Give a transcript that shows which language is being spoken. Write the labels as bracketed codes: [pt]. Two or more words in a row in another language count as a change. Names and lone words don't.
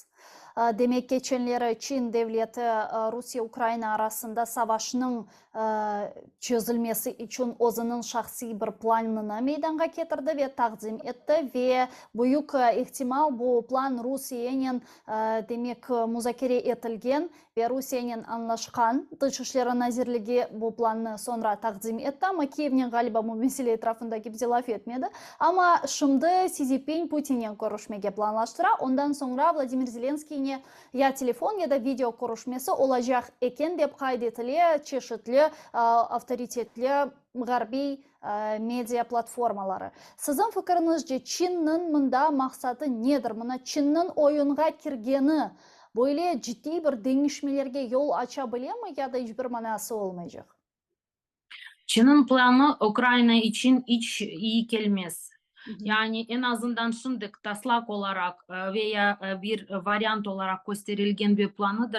[crh] Demek geçenleri Çin devleti Rusya Ukrayna arasında savaşının çözülmesi için o'zining şahsi bir planını meydana getirdi ve takdim etti ve büyük ihtimal bu plan Rusya'nın demek müzakere etilgen ve Rusya'nın anlaşkan Dışişleri Nazirligi bu planı sonra takdim etti ama Kiev'nin galiba bu mesele etrafındaki bir laf etmedi. Ama şimdi Xi Jinping Putin'le görüşmeyi planlaştıra. Ondan sonra Vladimir Zelenskiy'ne ya telefon ya da video görüşmesi olacak eken dep kaydetili çeşitli avtoritetli garbi media platformaları. Sizin fikrinizce Çin'nin mında maksadı nedir? Mına Çin'nin oyunga kirgeni böyle ciddi bir değişmelerge yol açabilir mi ya da hiçbir manası olmayacak? Çin'in planı Ukrayna için hiç iyi gelmez. Yani en azından şimdi taslak olarak veya bir varyant olarak gösterilgen bir planıdır.